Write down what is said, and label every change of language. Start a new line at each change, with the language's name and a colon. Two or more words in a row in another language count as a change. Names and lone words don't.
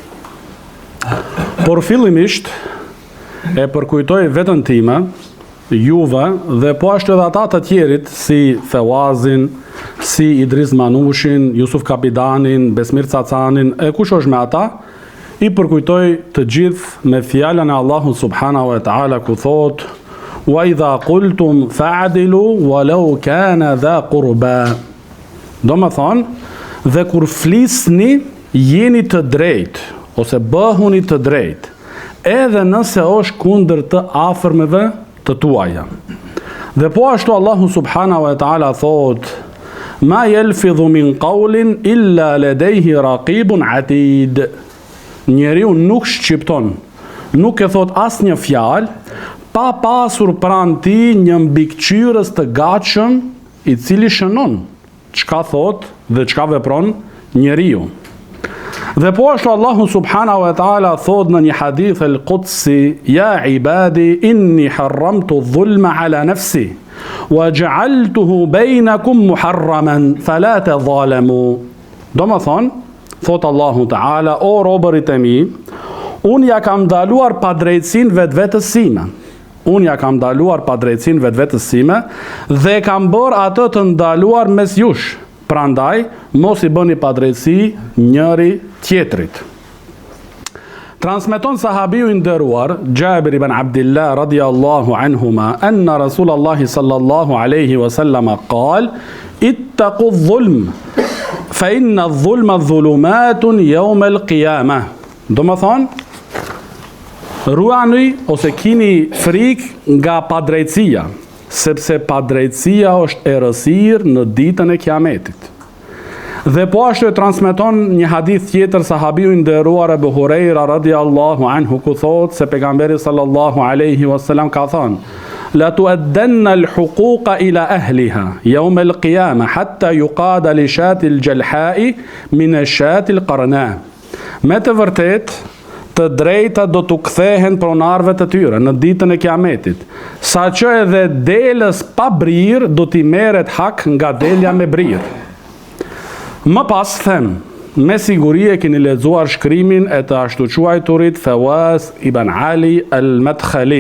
Albanian: Por fillimisht e përkujtoj veten time, juve dhe po ashtu edhe ata të tjerit si Fawazin, si Idris Manushin, Jusuf Kapidanin, Besmir Cacanin, e kush është me ata, i përkujtoj të gjithë me fjalën e Allahut
Arabic: سبحانه وتعالى
Albanian: ku thot:
Arabic: "وإذا قلتم فاعدلوا ولو كان ذا قربى."
Albanian: Do më thonë, dhe kur flisni jeni të drejtë ose bëhuni të drejtë, edhe nëse është kundër të afërmeve të tuaja. Dhe po ashtu Allahu
Arabic: سبحانه وتعالى
Albanian: thot:
Arabic: "ما يلفظ من قول إلا لديه رقيب عتيد."
Albanian: Njeriu nuk shqipton, nuk e thot asnjë fjalë pa pasur pranë tij një mbikëqyrës të gatshëm i cili shënon çka thot dhe çka vepron njeriu. Dhe po ashtu Allahu
Arabic: سبحانه وتعالى
Albanian: thot në një
Arabic: حديث القدسي: "يا عبادي إني حرمت الظلم على نفسي وجعلته بينكم محرما فلا تظالموا."
Albanian: Do më thonë, thot
Arabic: الله تعالى:
Albanian: "O robërit e mi, unë ja kam ndaluar padrejtësinë vetvetes sime. Unë ja kam ndaluar padrejtësinë vetvetes sime dhe kam bërë atë të ndaluar mes jush. Prandaj, mos i bëni padrejtësi njëri tjetrit." Transmeton sahabiu i nderuar
Arabic: جابر بن عبد الله رضي الله عنهما أن رسول الله صلى الله عليه وسلم قال اتقوا الظلم فإن الظلم ظلمات يوم القيامة."
Albanian: Do më thonë, ruani ose kini frikë nga padrejtësia, sepse padrejtësia është errësirë në ditën e Kiametit. Dhe po ashtu e transmeton një hadith tjetër sahabiu i nderuar
Arabic: أبو هريرة رضي الله عنه
Albanian: ku thot se pejgamberi
Arabic: صلى الله عليه وسلم
Albanian: ka thënë:
Arabic: "لتؤدن الحقوق إلى أهلها يوم القيامة حتى يقاد للشاة الجلحاء من الشاة القرناء."
Albanian: Me të vërtet, të drejta do t'u kthehen pronarëve të tyre në ditën e Kiametit, saqë edhe delës pa brirë do t'i merret hak nga delja me brirë. Më pas them, me siguri e keni lexuar shkrimin e të ashtu quajturit Fawaz ibn Ali al-Madkhali.